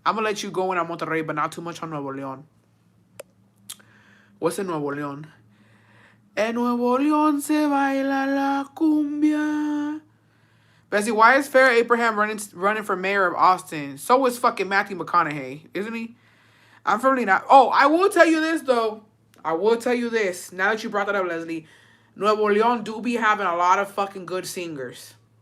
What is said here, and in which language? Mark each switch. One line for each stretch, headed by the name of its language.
English: I'm gonna let you go in on Monterrey, but not too much on Nuevo León. What's in Nuevo León?
Spanish: En Nuevo León se baila la cumbia.
English: Bessie, why is Fair Abraham running for mayor of Austin? So is fucking Matthew McConaughey, isn't he? I'm probably not. Oh, I will tell you this, though. I will tell you this. Now that you brought that up, Leslie. Nuevo León do be having a lot of fucking good singers.